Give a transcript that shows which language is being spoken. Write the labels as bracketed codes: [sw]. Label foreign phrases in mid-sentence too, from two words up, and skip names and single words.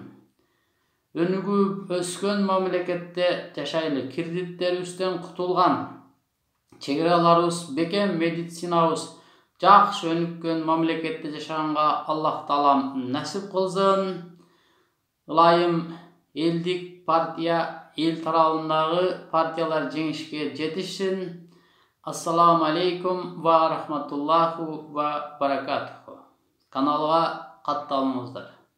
[ky] Өнүгүп өскөн мамлекетте жашайлы, кирдиттерибизден кутулган, чегераларыбыз бекем, медицинабыз жакшы өнүккөн мамлекетте жашаганга Аллах Таалам насип кылсын. Ылайым элдик партия, эл тарабындагы партиялар жеңишке жетишсин. [ar] السلام عليكم و رحمة الله و بركاته. [ky] Каналга катталыңыздар.